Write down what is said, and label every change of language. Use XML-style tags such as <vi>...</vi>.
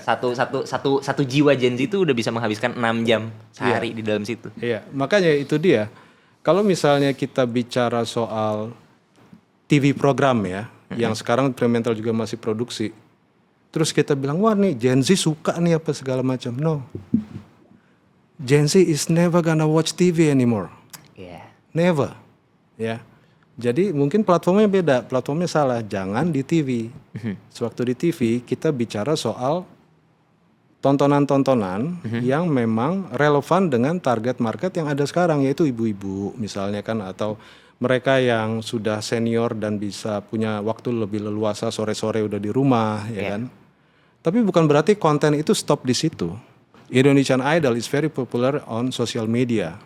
<id>satu jiwa Gen Z itu udah bisa menghabiskan 6 jam sehari di dalam situ. Iya, makanya itu dia. Kalau misalnya kita bicara soal TV program ya, yang sekarang Fremantle juga masih produksi. Terus kita bilang, wah nih Gen Z suka nih apa segala macam. No.</id> <en>Gen Z is never gonna watch TV anymore.</en> <id>Iya.</id> <en>Never. Ya.</en> <id>Jadi mungkin platformnya beda, platformnya salah. Jangan di TV. Sewaktu di TV kita bicara soal tontonan-tontonan yang memang relevan dengan target market yang ada sekarang, yaitu ibu-ibu misalnya kan, atau mereka yang sudah senior dan bisa punya waktu lebih leluasa, sore-sore udah di rumah, ya kan. Tapi bukan berarti konten itu stop di situ.</id> <en>Indonesian Idol is very popular on social media.</en>